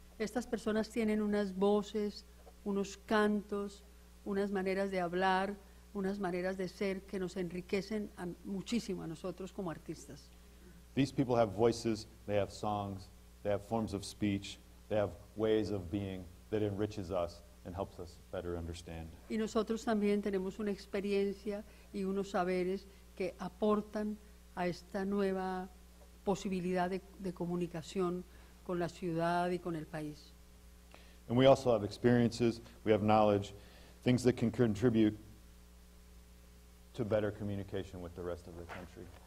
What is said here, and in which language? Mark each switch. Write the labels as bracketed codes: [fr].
[es] Estas personas tienen unas voces, unos cantos, unas maneras de hablar, unas maneras de ser que nos enriquecen muchísimo a nosotros como artistas. [en] These people have voices, they have songs, they have forms of speech, they have ways of being that enriches us and helps us better understand. [es] Y nosotros también tenemos una experiencia y unos saberes que aportan a esta nueva posibilidad de comunicación con la ciudad y con el país. [en] And we also have experiences, we have knowledge, things that can contribute to better communication with the rest of the country.